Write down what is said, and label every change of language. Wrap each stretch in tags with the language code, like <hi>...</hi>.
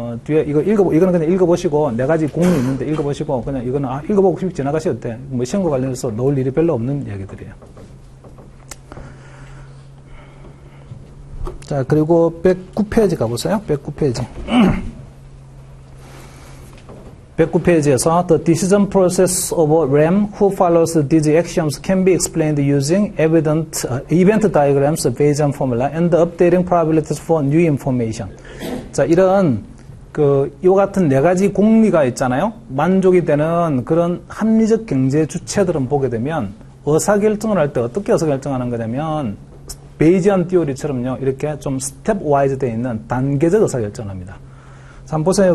<ko>뒤에 이거는 그냥 읽어보시고, 네 가지 공이 있는데 읽어보시고, 그냥 이거는, 읽어보고 싶이 지나가셔도 돼. 뭐 시험과 관련해서 놓을 일이 별로 없는 이야기들이에요. 자, 그리고 109페이지 가보세요. 109페이지.</ko> <en>109페이지에서 The decision process of a RAM who follows these axioms can be explained using event diagrams, Bayesian formula, and updating probabilities for new information.</en> <ko>자, 이런 요 같은 네 가지 공리가 있잖아요. 만족이 되는 그런 합리적 경제 주체들은 보게 되면 의사결정을 할 때 어떻게 의사결정하는 거냐면 베이지안 띠오리처럼요. 이렇게 좀 스텝 와이즈 되어 있는 단계적 의사결정을 합니다. 자, 한번 보세요.</ko>